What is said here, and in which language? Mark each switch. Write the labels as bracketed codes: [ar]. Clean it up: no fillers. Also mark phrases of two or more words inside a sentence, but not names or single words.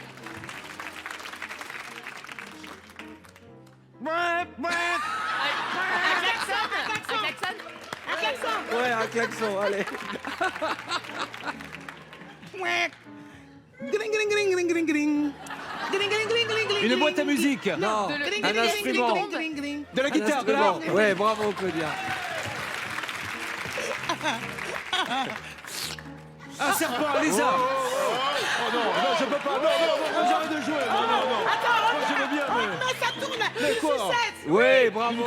[fr] un klaxon, Un klaxon. Ouais, un klaxon, allez. Ouais. Gring, gring, gring, gring, gring, gring. Gring, gring, gring, gring, gring, Une boîte à gring. musique. Non, de le- Gring, un gring, gring, instrument. gring, gring, gring. De la guitare. De la Instrument. Ouais, bravo, Claudia. Un serpent. Un lézard. Oh non, je peux pas. Non, j'arrête de jouer. Non. Moi, je veux bien, mais... Mais ça tourne. Mais Une quoi sucette. Ouais, bravo.